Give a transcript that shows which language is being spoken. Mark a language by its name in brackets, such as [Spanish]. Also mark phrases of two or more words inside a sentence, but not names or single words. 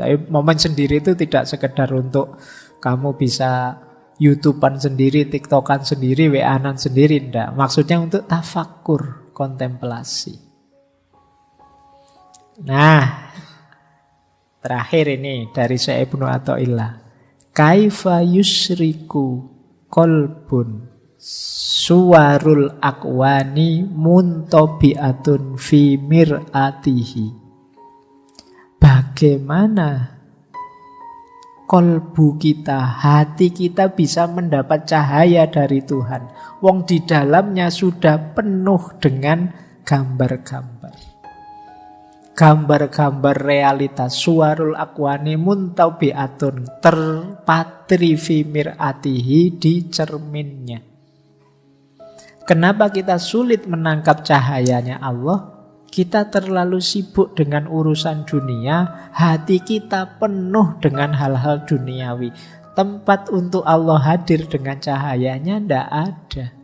[Indonesian] Tapi momen sendiri itu tidak sekedar untuk kamu bisa YouTubean sendiri, TikTokan sendiri, WA-an sendiri, enggak. Maksudnya untuk tafakur, kontemplasi. Nah, terakhir ini dari Syekh Ibnu Athaillah. [Arabic] كيف يشرق قلب صور الأكوان منطبعة في مرآته. [Indonesian] Bagaimana kolbu kita, hati kita bisa mendapat cahaya dari Tuhan, wong di dalamnya sudah penuh dengan gambar-gambar. gambar-gambar realitas, [Arabic] صور الأكوان منطبعة, terpatri في مرآته, [Indonesian] di cerminnya. Kenapa kita sulit menangkap cahayanya Allah? Kita terlalu sibuk dengan urusan dunia, hati kita penuh dengan hal-hal duniawi. Tempat untuk Allah hadir dengan cahayanya tidak ada.